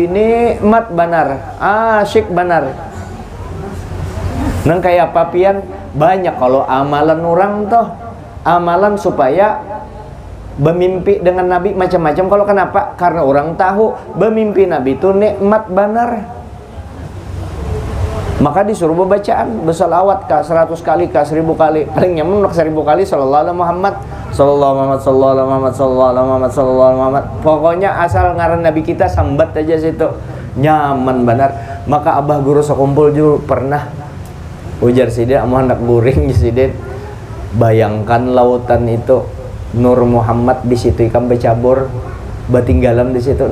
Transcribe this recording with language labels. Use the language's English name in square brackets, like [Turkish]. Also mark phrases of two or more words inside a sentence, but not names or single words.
[Banjar] Nikmat benar, asyik benar. Nang kayak papian banyak kalau amalan orang toh, amalan supaya bermimpi dengan Nabi macam-macam. Kalau kenapa? Karena orang tahu bermimpi Nabi itu nikmat benar. Maka disuruh bacaan bersalawat kah 100 kali kah 1000 kali, paling nyaman 1000 kali [Arabic] صلى الله عليه محمد, صلى الله محمد, صلى الله محمد, صلى الله محمد, صلى الله محمد. [Banjar] Pokoknya asal ngaran Nabi kita sambat aja situ, nyaman benar. Maka Abah Guru Sekumpul juga pernah ujar sidin, mau hendak guring sidin. Bayangkan lautan itu, Nur Muhammad di situ ikan bercabur, batinggalan di situ.